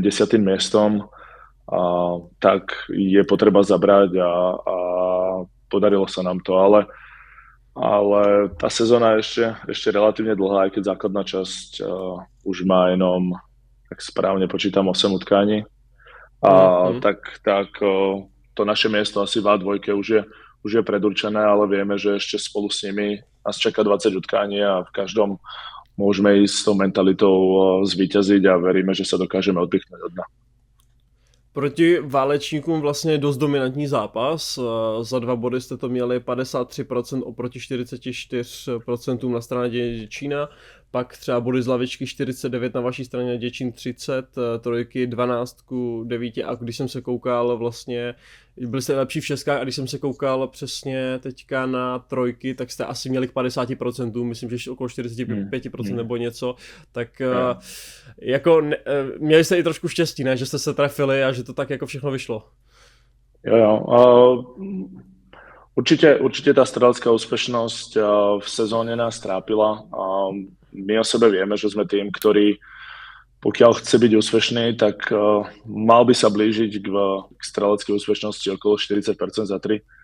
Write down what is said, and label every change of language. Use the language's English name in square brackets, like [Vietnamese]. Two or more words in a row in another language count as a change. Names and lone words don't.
[Slovak] miestom, tak je potreba zabrať a podarilo sa nám to, ale tá sezóna je ešte relatívne dlhá, aj keď základná časť už má jenom, tak správne počítam, 8 utkání. Tak to naše miesto asi v A2 už je predurčené, ale vieme, že ešte spolu s nimi nás čaká 20 utkání a v každom môžeme ísť s tou mentalitou zvíťaziť a veríme, že sa dokážeme odpichnúť od dna. [Czech] Proti Válečníkům vlastně dost dominantní zápas, za 2 body jste to měli 53% oproti 44% na straně Děčína, pak třeba body z lavičky 49 na vaší straně, Děčín 30, trojky 12-9 a když jsem se koukal vlastně, byli jste lepší v šestkách a když jsem se koukal přesně teďka na trojky, tak jste asi měli k 50%, myslím, že okolo 45% nebo něco, tak jako měli jste i trošku štěstí, ne, že jste se trefili a že to tak jako všechno vyšlo. Jo. [Slovak] Určite tá strelecká úspešnosť v sezóne nás trápila. My o sebe vieme, že sme tým, ktorý pokiaľ chce byť úspešný, tak mal by sa blížiť k streleckej úspešnosti okolo 40% za 3.